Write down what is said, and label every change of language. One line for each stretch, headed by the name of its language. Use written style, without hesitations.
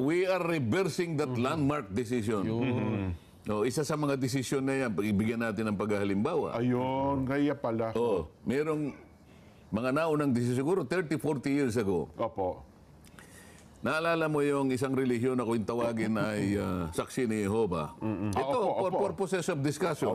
English: We are reversing that landmark decision.
Filipino: Isa sa mga desisyon na yan, ibigyan natin ng paghalimbawa. Ayun, kaya pala. Merong mga naunang desisyon, siguro 30-40
English: years ago.
Filipino: Naalala mo yung isang relihiyon na kung tawagin ay saksi ni Jehovah.
English: Ito, for purposes of discussion.